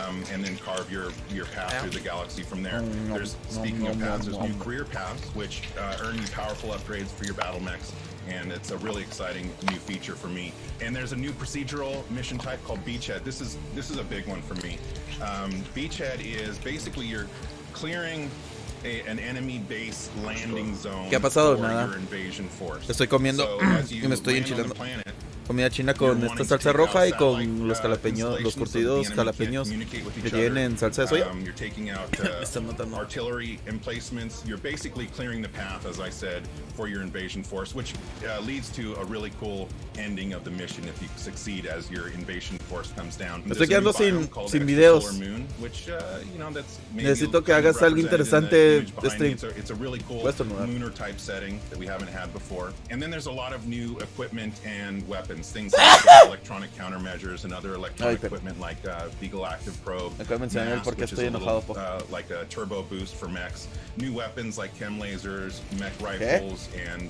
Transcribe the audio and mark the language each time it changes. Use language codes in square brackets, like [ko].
[en] And then carve your path through the galaxy from there. There's, speaking of paths, there's new career paths, which earn you powerful upgrades for your battle mechs. And it's a really exciting new feature for me. And there's a new procedural mission type called Beachhead. This is a big one for me. Beachhead is basically you're clearing an enemy base landing zone. [es] ¿Qué ha pasado? [en] For [es] Nada. [en] your invasion force. [es] Estoy comiendo y me estoy enchilando. Comida china con esta salsa roja y con los jalapeños, los curtidos jalapeños que tienen en salsa de soya. [en] You're taking out artillery emplacements. You're basically clearing the path, as I said, for your invasion force, which leads to a really cool ending of the mission if you succeed as your invasion force comes down. [es] Me estoy quedando sin videos. Necesito que hagas algo interesante de stream. [en] It's a really cool lunar type setting that we haven't had before. And then there's a lot of new equipment and weapons. Things like electronic countermeasures and other electronic equipment like Beagle Active Probe, mass, which is a little, like a turbo boost for mechs. New weapons like chem lasers, mech rifles, and